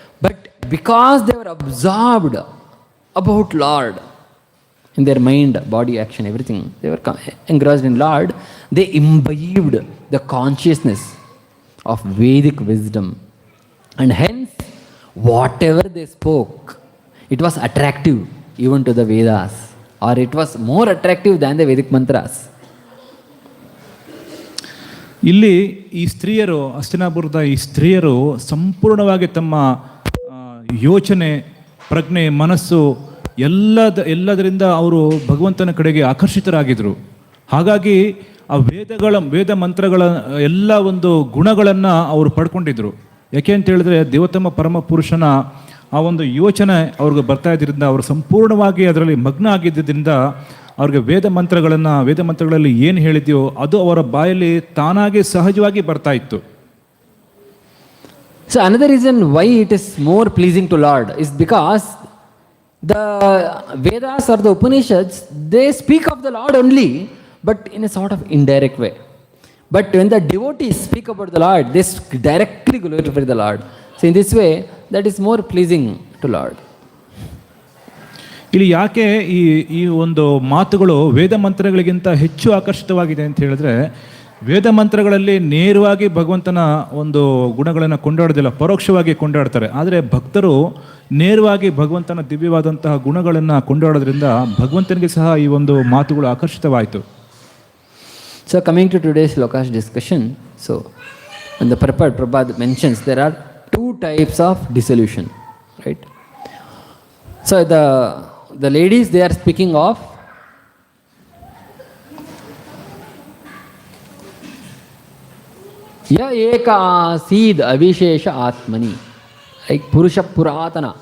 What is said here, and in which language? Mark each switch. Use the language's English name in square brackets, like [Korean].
[English] But because they were absorbed about Lord in their mind, body, action, everything, they were engrossed in Lord, they imbibed the consciousness of Vedic wisdom, and hence whatever they spoke, it was attractive even to the Vedas, or it was more attractive than the Vedic mantras. [Kannada] ಇಲ್ಲಿ ಈ ಸ್ತ್ರೀಯರು, ಹಸ್ತಿನಾಪುರದ ಈ ಸ್ತ್ರೀಯರು ಸಂಪೂರ್ಣವಾಗಿ ತಮ್ಮ ಯೋಚನೆ, ಪ್ರಜ್ಞೆ, ಮನಸ್ಸು ಎಲ್ಲದರಿಂದ ಅವರು ಭಗವಂತನ ಕಡೆಗೆ ಆಕರ್ಷಿತರಾಗಿದ್ದರು. ಹಾಗಾಗಿ ಆ ವೇದ ಮಂತ್ರಗಳ ಎಲ್ಲ ಒಂದು ಗುಣಗಳನ್ನು ಅವರು ಪಡ್ಕೊಂಡಿದ್ರು. ಯಾಕೆ ಅಂತ ಹೇಳಿದ್ರೆ, ದೇವೋತ್ತಮ ಪರಮ ಪುರುಷನ ಆ ಒಂದು ಯೋಚನೆ ಅವ್ರಿಗೆ ಬರ್ತಾ ಇದ್ದರಿಂದ, ಅವರು ಸಂಪೂರ್ಣವಾಗಿ ಅದರಲ್ಲಿ ಮಗ್ನ ಆಗಿದ್ದರಿಂದ ಅವ್ರಿಗೆ ವೇದ ಮಂತ್ರಗಳಲ್ಲಿ ಏನು ಹೇಳಿದೆಯೋ ಅದು ಅವರ ಬಾಯಲ್ಲಿ ತಾನಾಗಿ ಸಹಜವಾಗಿ ಬರ್ತಾ ಇತ್ತು. [English] So another reason why it is more pleasing to Lord is because the Vedas or the Upanishads, they speak of the Lord only, but in a sort of indirect way. But when the devotees speak about the Lord, they directly glorify the Lord. So in this way, that is more pleasing to Lord. [Kannada] ಇಲ್ಲಿ ಯಾಕೆ ಈ ಒಂದು ಮಾತುಗಳು ವೇದ ಮಂತ್ರಗಳಿಗಿಂತ ಹೆಚ್ಚು ಆಕರ್ಷಿತವಾಗಿದೆ ಅಂತ ಹೇಳಿದ್ರೆ, ವೇದ ಮಂತ್ರಗಳಲ್ಲಿ ನೇರವಾಗಿ ಭಗವಂತನ ಒಂದು ಗುಣಗಳನ್ನು ಕೊಂಡಾಡೋದಿಲ್ಲ, ಪರೋಕ್ಷವಾಗಿ ಕೊಂಡಾಡ್ತಾರೆ. ಆದರೆ ಭಕ್ತರು ನೇರವಾಗಿ ಭಗವಂತನ ದಿವ್ಯವಾದಂತಹ ಗುಣಗಳನ್ನು ಕೊಂಡಾಡೋದ್ರಿಂದ ಭಗವಂತನಿಗೆ ಸಹ ಈ ಒಂದು ಮಾತುಗಳು ಆಕರ್ಷಿತವಾಯಿತು. [English] So coming to today's Lokash discussion, so when the Prabhupada mentions there are two types of dissolution, right? So the ladies, they are speaking of [Sanskrit] ya eka asid avishesha atmani, [English] like purusha puratana.